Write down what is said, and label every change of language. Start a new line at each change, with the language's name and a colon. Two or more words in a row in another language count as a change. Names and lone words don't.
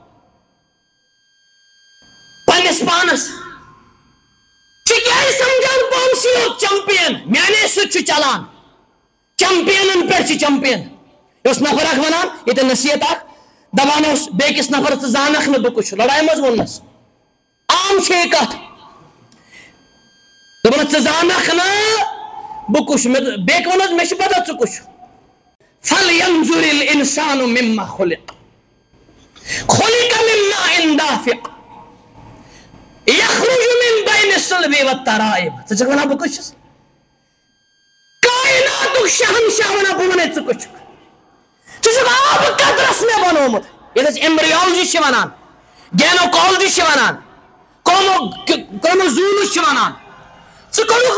Kashmiri: پننس پانس ژے کیازِ سمجھان پانسٕے یوت چمپین میانے سۭتۍ چھُ چلان چمپینن پٮ۪ٹھ چھِ چمپین یہ اس نفر اکھ ونان یہ نصیحت اکھ دپان اوس بیٚکِس نفر ژٕ زانکھ نہٕ بہٕ کُس چھُ لڑایہِ منٛز ووٚننس عام چھِ یہِ کتھ دپان ژٕ زانکھ نہٕ بہٕ کُس چھُ بیٚکہِ ووٚنس مےٚ چھِ پتہ ژٕ کُس چھُ
Arabic: فلینظر الانسان مما خلق خلق من ماء دافق یخرج من بین الصلب والترائب
Kashmiri: ژٕ چھکھ ونان بہٕ کُس چھُس کائناتُک شہنشاہ ونان بہٕ ونے ژٕ کُس چھُکھ ژٕ چھُکھ آبہٕ قطرس مےٚ بنومُت یتھ أسۍ ایمبریولوجی چھِ ونان گینوکالوجی چھِ ونان کروموزومز چھِ ونان ژٕ کوٚرُکھ